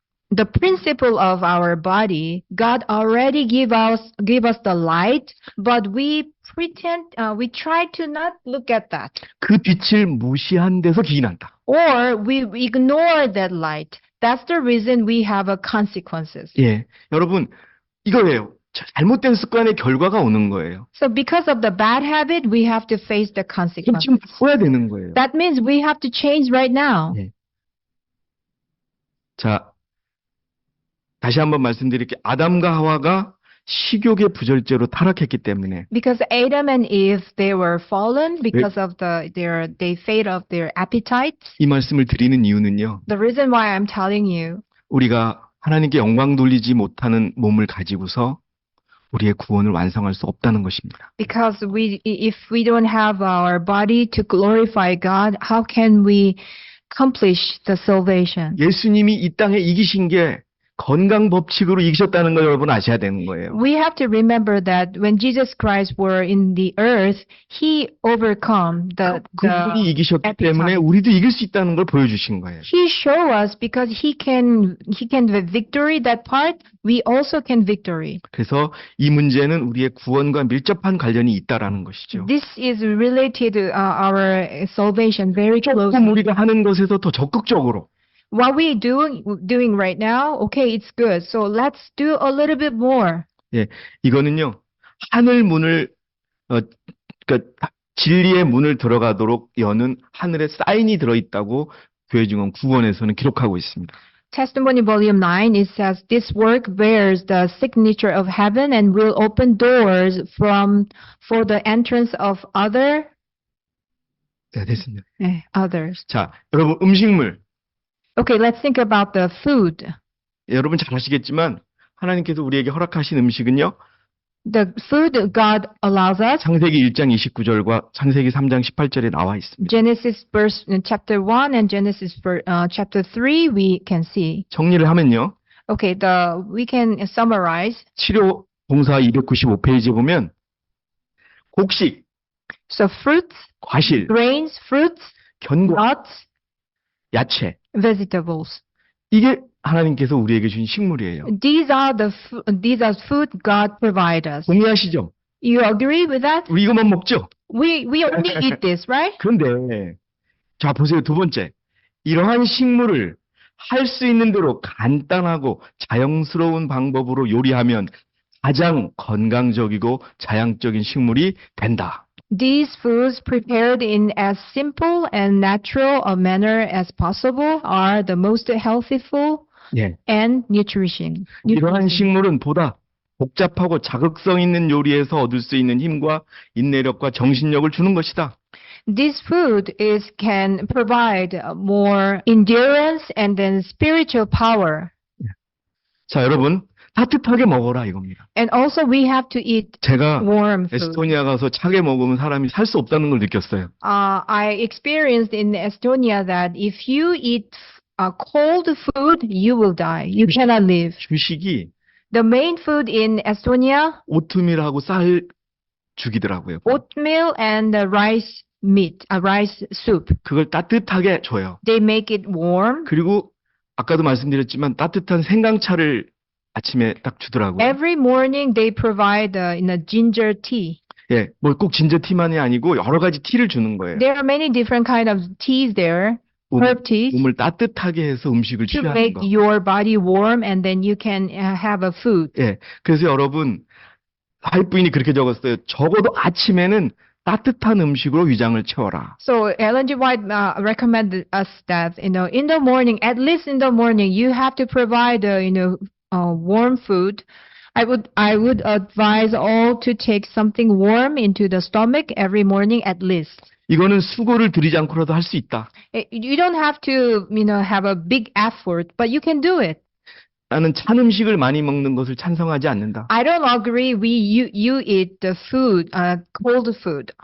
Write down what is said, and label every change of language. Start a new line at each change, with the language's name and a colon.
English: the principle of our body. God already give us the light, but we try to not look at that.
Korean: 그 빛을 무시한 데서 기이 난다.
English: Or we ignore that light. That's the reason we have consequences.
Korean: 예, 여러분 이거예요. 잘못된 습관의 결과가 오는 거예요.
English: So because of the bad habit, we have to face the
Korean: 그럼
English: consequences.
Korean: 지금 바꿔야 되는 거예요.
English: That means we have to change right now.
Korean: 예. 자, 다시 한번 말씀드릴게요. 아담과 하와가 식욕의 부절제로 타락했기 때문에
English: Because Adam and Eve, they were fallen because of they fade of their appetites.
Korean: 이 말씀을 드리는 이유는요.
English: The reason why I'm telling you,
Korean: 우리가 하나님께 영광 돌리지 못하는 몸을 가지고서 우리의 구원을 완성할 수 없다는 것입니다.
English: because if we don't have our body to glorify God, how can we accomplish the salvation?
Korean: 예수님이 이 땅에 이기신 게 건강 법칙으로 이기셨다는 걸 여러분 아셔야 되는 거예요.
English: We have to remember that when Jesus Christ were in the earth, He overcome
Korean: 그분이 이기셨기
English: appetite.
Korean: 때문에 우리도 이길 수 있다는 걸 보여주신 거예요.
English: He show us because He can victory that part. We also can victory.
Korean: 그래서 이 문제는 우리의 구원과 밀접한 관련이 있다라는 것이죠.
English: This is related to our salvation very
Korean: 조금
English: closely.
Korean: 우리가 하는 것에서 더 적극적으로
English: what we doing right now, okay, it's good. So let's do a little bit more.
Korean: 예, 이거는요, 하늘 문을, 그러니까 진리의 문을 들어가도록 여는 하늘에 사인이 들어있다고 교회 증언 9권에서는 기록하고 있습니다.
English: Testimony Volume 9, it says, this work bears the signature of heaven and will open doors for the entrance of
Korean: 네, 됐습니다.
English: others.
Korean: 자, 여러분, 음식물.
English: Okay, let's think about the food.
Korean: 여러분 잘 아시겠지만, 하나님께서 우리에게 허락하신 음식은요,
English: The food God allows us.
Korean: 창세기 1장 29절과 창세기 3장 18절에 나와 있습니다.
English: Genesis chapter 1 and Genesis chapter 3 we can see.
Korean: 정리를 하면요.
English: Okay, we can summarize.
Korean: 치료 봉사 295페이지에 보면 곡식,
English: So fruits,
Korean: 과실,
English: grains, fruits,
Korean: 견과,
English: nuts,
Korean: 야채.
English: vegetables.
Korean: 이게 하나님께서 우리에게 주신 식물이에요.
English: These are food God provide us.
Korean: 동의하시죠?
English: You agree with that?
Korean: 우리 이것만 먹죠?
English: We only eat this, right?
Korean: 그런데 자 보세요. 두 번째. 이러한 식물을 할 수 있는 대로 간단하고 자연스러운 방법으로 요리하면 가장 건강적이고 자양적인 식물이 된다.
English: These foods prepared in as simple and natural a manner as possible are the most healthful
Korean: 예.
English: and nutrition.
Korean: 이러한 식물은 보다 복잡하고 자극성 있는 요리에서 얻을 수 있는 힘과 인내력과 정신력을 주는 것이다.
English: This food can provide more endurance and then spiritual power.
Korean: 자, 여러분 따뜻하게 먹어라 이겁니다.
English: And also we have to eat
Korean: 제가
English: warm food.
Korean: 에스토니아 가서 차게 먹으면 사람이 살 수 없다는 걸 느꼈어요.
English: I experienced in Estonia that if you eat cold food, you will die. You cannot live.
Korean: 주식이
English: The main food in Estonia,
Korean: 오트밀하고 쌀 죽이더라고요.
English: oatmeal and rice soup.
Korean: 그걸 따뜻하게 줘요.
English: They make it warm.
Korean: 그리고 아까도 말씀드렸지만 따뜻한 생강차를 아침에 딱 주더라고요.
English: Every morning they provide ginger tea.
Korean: 예, 뭐 꼭 진저티만이 아니고 여러 가지 티를 주는 거예요.
English: There are many different kind of teas there, herb teas,
Korean: 몸을 따뜻하게 해서 음식을
English: to
Korean: 취하는
English: make
Korean: 거.
English: your body warm and then you can have a food.
Korean: 예, 그래서 여러분 사회부인이 그렇게 적었어요. 적어도 아침에는 따뜻한 음식으로 위장을 채워라.
English: So Ellen G. White recommended us that, in the morning, at least in the morning, you have to provide, warm food. I would advise all to take something warm into the stomach every morning at least.
Korean: 이거는 수고를 들이지 않고라도 할 수 있다.
English: You don't have to, have a big effort, but you can do it.
Korean: 나는 찬 음식을 많이 먹는 것을 찬성하지 않는다.
English: I don't agree you eat the food, cold food